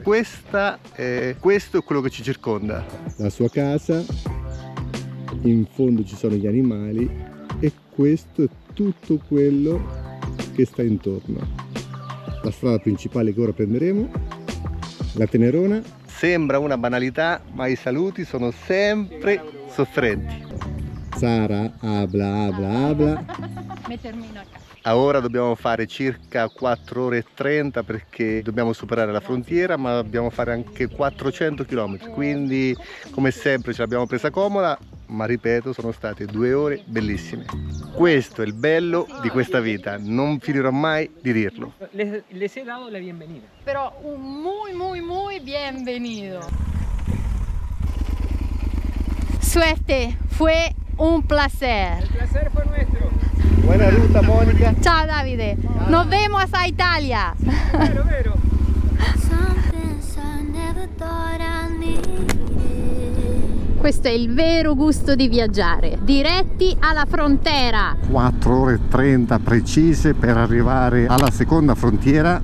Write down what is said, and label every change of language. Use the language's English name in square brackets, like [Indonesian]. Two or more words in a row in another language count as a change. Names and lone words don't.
[Italian] Questo è quello che ci circonda. La sua casa, in fondo ci sono gli animali e questo è tutto quello che sta intorno. La strada principale che ora prenderemo, la Tenerona. Sembra una banalità, ma i saluti sono sempre sofferenti. Sara, [Spanish] habla. Me termino acá. [Italian] Ora dobbiamo fare circa 4 ore e 30 perché dobbiamo superare la frontiera, ma dobbiamo fare anche 400 km, quindi come sempre ce l'abbiamo presa comoda ma ripeto, sono state 2 ore bellissime. Questo è il bello di questa vita, non finirò mai di dirlo. [Spanish] Les he dado la bienvenida. Pero un muy bienvenido. Suerte, fue un placer. El placer fue nuestro. [Italian] Buona ruta, Monica. Ciao Davide, [Spanish] nos vemos a Italia. [Italian] Vero, vero. Questo è il vero gusto di viaggiare, diretti alla frontiera. 4 ore e 30 precise per arrivare alla seconda frontiera.